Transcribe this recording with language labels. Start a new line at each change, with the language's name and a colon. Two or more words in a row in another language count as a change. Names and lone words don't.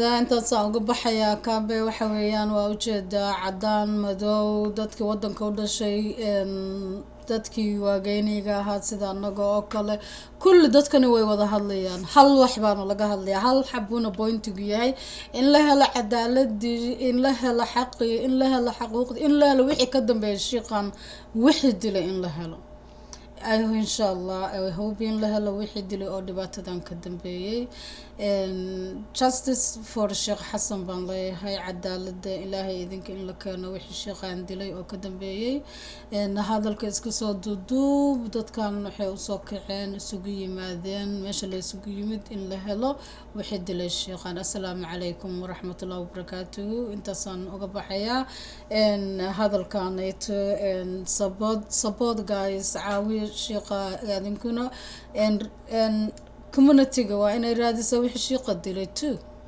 Somali: intaas aan uga baxayaa kaabe waxa weeyaan waa ujeedaa cadaan madow dadkii wadanka u dhashay dadkii waageyniga ahaa sida anaga oo kale kulli dadkani way wada hadlayaan hal wax baana laga hadlayaa hal xabuna pointigu yahay in la helo cadaaladii in la helo xaqii in la helo xaquuqdii in la helo wixii ka dambeeya shiiqan wixii dilay in la helo
Arabic: إن شاء الله
English: I hope
Somali: in la helo wixii dilay oo dhibaatadan ka dambeeyay
English: justice for Sheikh
Somali: Xasan baan leeyahay cadaalada ilaahay idinka in la keeno wixii sheekhan dilay oo ka dambeeyay hadalka iska soo duuduub dadkan waxay u soo kaceen isugu yimaadeen meesha la isugu yimid in la helo wixii dilay sheekhan
Arabic: السلام عليكم ورحمة الله وبركاته
Somali: intaasaan uga baxayaa hadalkaanayto
English: support guys
Somali: caawiya sheekha idinkuna community-ga waa inay raadisaa wixii sheekha dilay too